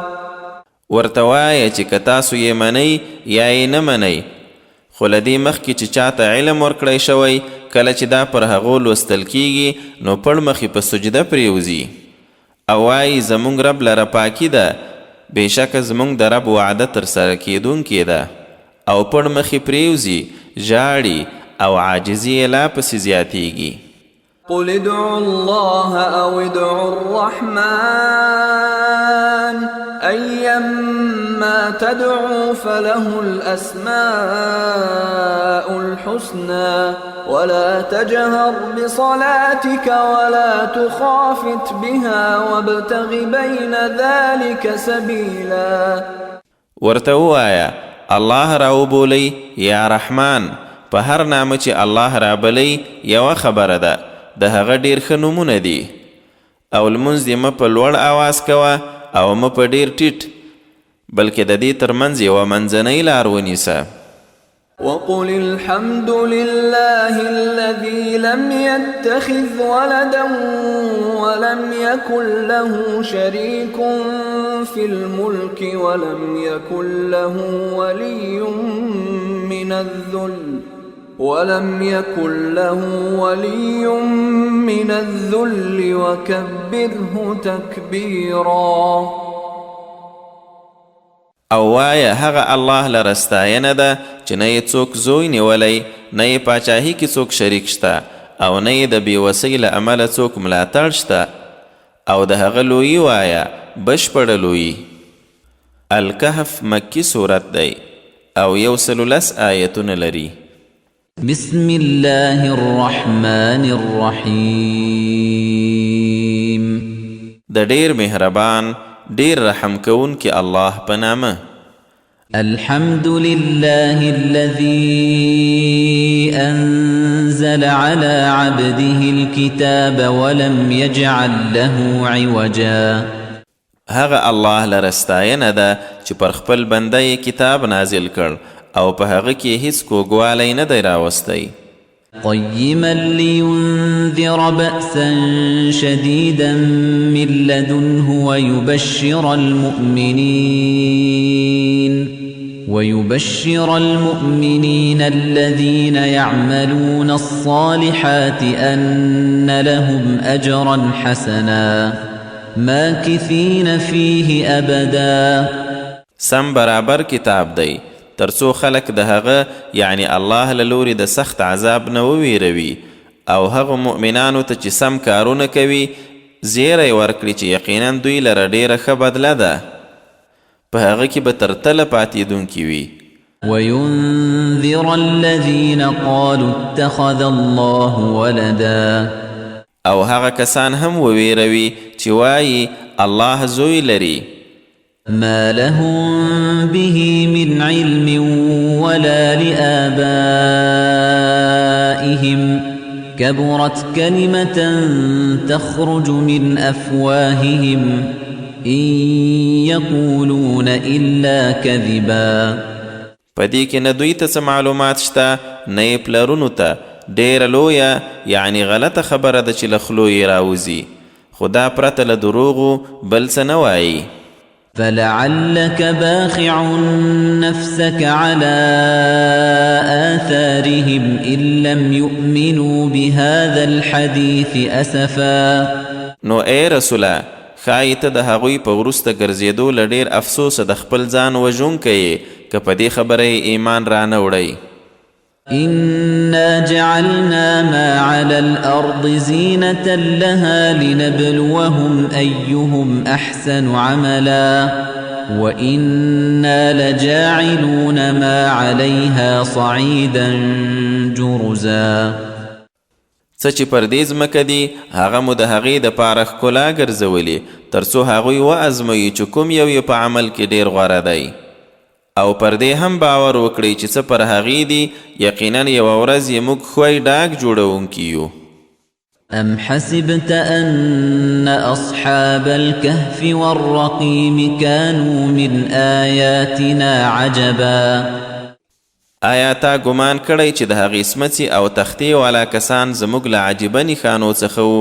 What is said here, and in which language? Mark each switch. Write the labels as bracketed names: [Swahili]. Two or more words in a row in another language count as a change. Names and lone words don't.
[Pashto] ورته وایه چې که تاسو یې منئ یا یې نه منئ، خو له دې مخکې چې چاته علم ورکړی شوی کله چې دا پر هغو لوستل کیږي نو پړ مخې په سجده پرېوځي او وایي زموږ رب لره پاکي ده، بېشکه زموږ د رب وعده ترسره کیدونکې ده، او پړ مخې پرېوځي ژاړي او عاجزي یې لا پسې زیاتیږي. [Arabic] قل ادعوا الله أو ادعوا الرحمن أيما تدعوا فله الأسماء الحسنى ولا تجهر بصلاتك ولا تخافت بها وابتغ بين ذلك سبيلا. [Pashto] ورته ووایه الله راوبولئ یا رحمان، په هر نامه چې الله رابلئ یوه خبره ده، د هغه ډیر ښه نومونه دي، او لمونځ دې مه په لوړ آواز کوه او مه په ډیر ټیټ، بلکې د دې ترمنځ یوه منځنۍ لار ونیسه. [Arabic] وقل الحمد لله الذي لم يتخذ ولدا ولم يكن له شريك في الملك ولم يكن له ولي من الذل وكبره تكبيرا. [Pashto] او وایه هغه الله لره ستاینه ده چې نه یې څوک زوی نیولی، نه یې پاچاهي کې څوک شریک شته، او نه یې د بېوسۍ له امله څوک ملاتړ شته، او د هغه لویي وایه بشپړه لویي. الکهف مکی صورت دی او 110 آیتونه لري. [Arabic] بسم الله الرحمن الرحیم. [Pashto] د ډیر مهربان ډیر رحم کوونکی الله په نامه. [Arabic] الحمد لله الذي أنزل على عبده الكتاب ولم يجعل له عوجا. [Pashto] هغه الله لره ستاینه ده چې پر خپل بنده یې کتاب نازل کړ او په هغه کې هیڅ کوږوالی نه دی راوستی [Arabic] قيما لينذر بأسا شديدا من لدنه ويبشر المؤمنين الذين يعملون الصالحات أن لهم أجرا حسنا ماكثين فيه أبدا [Pashto] سم برابر کتاب دی ترڅو خلق د هغه یعنی الله له لوري د سخت عذاب نه وویروي او هغه مؤمنانو ته چې سم کارونه کوي زیری ورکړي چې یقینا دوی لره ډیره ښه بدله ده په هغه کې به تر تله پاتېدونکي وي [Arabic] وينذر الذين قالوا اتخذ الله ولدا [Pashto] او هغه کسان هم وویروي چې وایي الله زوی لري [Arabic] ما لهم به من علم ولا لآبائهم كبرت كلمة تخرج من أفواههم إن يقولون إلا كذبا [Pashto] پدې کې نه دوی ته څه معلومات شته نه یې پلرونو ته ډېره لویه یعنی غلطه خبره ده چې له خولو یې راوځي خو دا پرته له دروغو بل څه نه وایي [Arabic] فلعلك باخع نفسك على آثارهم إن لم يؤمنوا بهذا الحديث أسفا [Pashto] نو اے رسوله ښایي ته د هغوی په وروسته ګرځېدو له ډېر افسوسه د خپل ځان وژونکی یې که په دې خبره یې ایمان رانه وړی [Arabic] إنا جعلنا ما على الأرض زينة لها لنبلوهم أيهم أحسن عملا وإنا لجاعلون ما عليها صعيدا جرزا [Pashto] څه چې پر دې ځمکه دي هغه مو د هغې دپاره ښکلا ګرځولې تر څو هغوی وازموي چې کوم یو یې په عمل کې ډېر غوره دی او پر دې هم باور وکړئ چې څه پر هغې دي یقینا یوه ورځ یې موږ ښوی ډاګ جوړونکي یو [Arabic] أم حسبت أن أصحاب الكهف والرقيم كانوا من آياتنا عجبا [Pashto] آیا تا ګمان کړی چې د هغې سمڅې او تختې والا کسان زموږ له عجیبه نښانو څخه وو